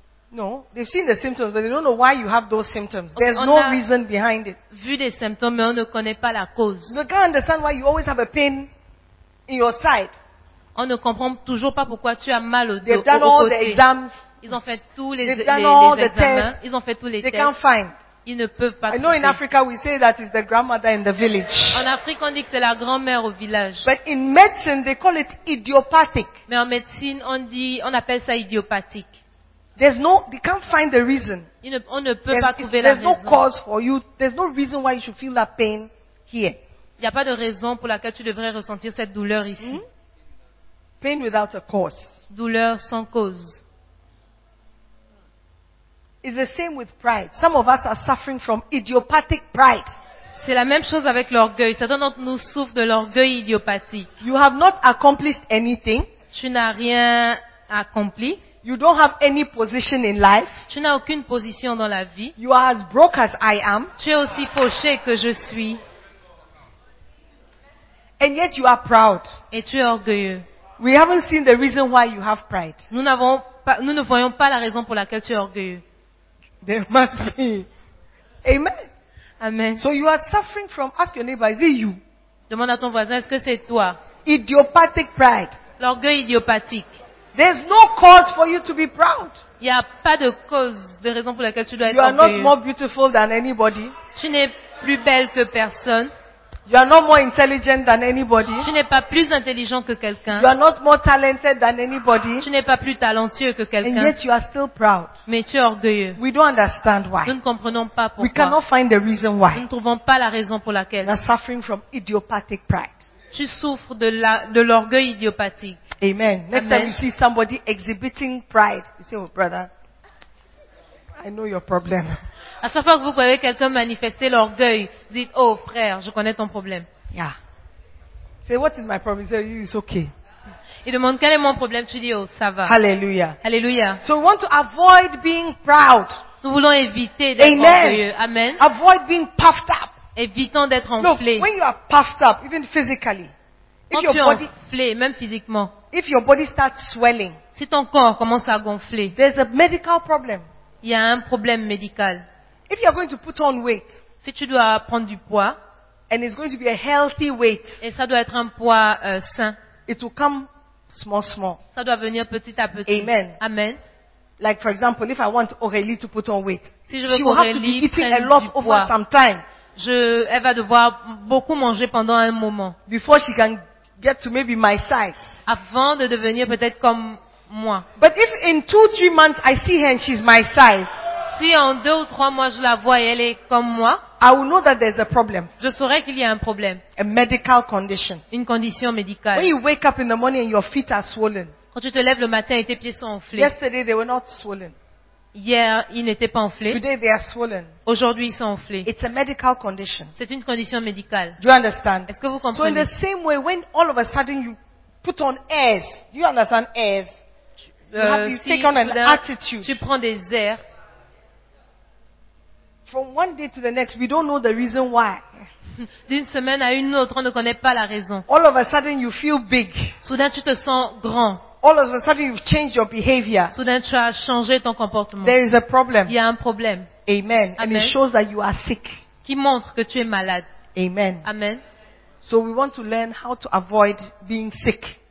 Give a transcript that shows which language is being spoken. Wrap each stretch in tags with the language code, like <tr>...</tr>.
<en>No, they've seen the symptoms, but they don't know why you have those symptoms. There's no reason behind it.</en> <fr>Vu des symptômes, mais on ne connaît pas la cause.</fr> <en>You can't understand why you always have a pain in your side.</en> <fr>On ne comprend toujours pas pourquoi tu as mal au dos.</fr> <en>They've done all the exams.</en> <fr>Ils ont fait tous les examens. Ils ont fait tous les tests.</fr> <en>They can't find.</en> <fr>Ils ne peuvent pas.</fr> <en>I know in Africa we say that it's the grandmother in the village.</en> <fr>En Afrique, on dit que c'est la grand-mère au village.</fr> <en>But in medicine, they call it idiopathic.</en> <fr>Mais en médecine, on appelle ça idiopathique.</fr> <en>There's no, they can't find the reason.</en> <fr>On ne peut pas trouver la raison.</fr> <en>There's no cause for you. There's no reason why you should feel that pain here.</en> <fr>Il y a pas de raison pour laquelle tu devrais ressentir cette douleur ici.</fr> <en>Mm-hmm. Pain without a cause.</en> <fr>Douleur sans cause.</fr> <en>It's the same with pride. Some of us are suffering from idiopathic pride.</en> <fr>C'est la même chose avec l'orgueil. Certains d'entre nous souffrent de l'orgueil idiopathique.</fr> <en>You have not accomplished anything.</en> <fr>Tu n'as rien accompli.</fr> <en>You don't have any position in life.</en> <fr>Tu n'as aucune position dans la vie.</fr> <en>You are as broke as I am.</en> <fr>Tu es aussi fauché que je suis.</fr> <en>And yet you are proud.</en> <fr>Et tu es orgueilleux.</fr> <en>We haven't seen the reason why you have pride.</en> <fr>Nous ne voyons pas la raison pour laquelle tu es orgueilleux.</fr> <en>There must be. Amen.</en> <fr>Amen.</fr> <en>So you are suffering from, ask your neighbor, is it you?</en> <fr>Demande à ton voisin, est-ce que c'est toi?</fr> <en>Idiopathic pride.</en> <fr>L'orgueil idiopathique.</fr> <en>There's no cause for you to be proud.</en> <fr>Il y a pas de cause de raison pour laquelle tu dois être orgueilleux.</fr> <en>You are not more beautiful than anybody.</en> <fr>Tu n'es plus belle que personne.</fr> <en>You are not more intelligent than anybody.</en> <fr>Tu n'es pas plus intelligent que quelqu'un.</fr> <en>You are not more talented than anybody.</en> <fr>Tu n'es pas plus talentueux que quelqu'un.</fr> <en>And yet you are still proud.</en> <fr>Mais tu es orgueilleux.</fr> <en>We don't understand why.</en> <fr>Nous ne comprenons pas pourquoi.</fr> <en>We cannot find the reason why.</en> <fr>Nous ne trouvons pas la raison pour laquelle.</fr> <en>You are suffering from idiopathic pride.</en> <fr>Tu souffres de l'orgueil idiopathique.</fr> <en>Amen. Next time you see somebody exhibiting pride, you say, oh brother, I know your problem.</en> <fr>À chaque fois que vous voyez quelqu'un manifester l'orgueil, dites, oh frère, je connais ton problème.</fr> <en>Yeah. Say, what is my problem? Say, it's okay.</en> <fr>Il demande, quel est mon problème? Tu dis, oh, ça va.</fr> <en>Hallelujah.</en> <fr>Hallelujah.</fr> <en>So we want to avoid being proud.</en> <fr>Nous voulons éviter d'être orgueilleux. Amen.</fr> <en>Avoid being puffed up.</en> <fr>Évitons d'être enflé.</fr> <en>Look, when you are puffed up, even physically,</en> <fr>quand tu es enflé, même physiquement,</fr> <en>if your body starts swelling,</en> <fr>si ton corps commence à gonfler,</fr> <en>there's a medical problem.</en> <fr>Il y a un problème médical.</fr> <en>If you are going to put on weight,</en> <fr>si tu dois prendre du poids,</fr> <en>and it's going to be a healthy weight,</en> <fr>et ça doit être un poids sain,</fr> <en>it will come small, small.</en> <fr>Ça doit venir petit à petit.</fr> <en>Amen.</en> <fr>Amen.</fr> <en>Like for example, if I want Aurélie to put on weight,</en> <fr>si je veux</fr> <en>she will have to be eating a lot</en> <fr>poids.</fr> <en>Over some time.</en> <fr>Elle va devoir beaucoup manger pendant un moment.</fr> <en>Before she can get to maybe my size.</en> <fr>Avant de devenir peut-être comme moi.</fr> <en>But if in 2-3 months I see her and she's my size.</en> <fr>Si en 2 ou 3 mois je la vois et elle est comme moi.</fr> <en>I will know that there's a problem.</en> <fr>Je saurai qu'il y a un problème.</fr> <en>A medical condition.</en> <fr>Une condition médicale.</fr> <en>When you wake up in the morning and your feet are swollen.</en> <fr>Quand tu te lèves le matin et tes pieds sont enflés.</fr> <en>Yesterday they were not swollen.</en> <fr>Hier, ils n'étaient pas enflés.</fr> <en>Today they are swollen.</en> <fr>Aujourd'hui, ils sont enflés.</fr> <en>It's a medical condition.</en> <fr>C'est une condition médicale.</fr> <en>Do you understand?</en> <fr>Est-ce que vous comprenez?</fr> <en>So in the same way, when all of a sudden you put on airs, do you understand airs? You take on an attitude.</en> <fr>Tu prends des airs.</fr> <en>From one day to the next, we don't know the reason why.</en> <fr>D'une semaine à une autre, on ne connaît pas la raison.</fr> <en>All of a sudden, you feel big.</en> <fr>Soudain, tu te sens grand.</fr> <en>All of a sudden, you've changed your behavior.</en> <fr>Soudain, tu as changé ton comportement.</fr> <en>There is a problem.</en> <fr>Il y a un problème.</fr> <en>Amen.</en> <fr>Amen.</fr> <en>And it shows that you are sick.</en> <fr>Qui montre que tu es malade.</fr> <en>Amen.</en> <fr>Amen.</fr> <en>So we want to learn how to avoid being sick.</en>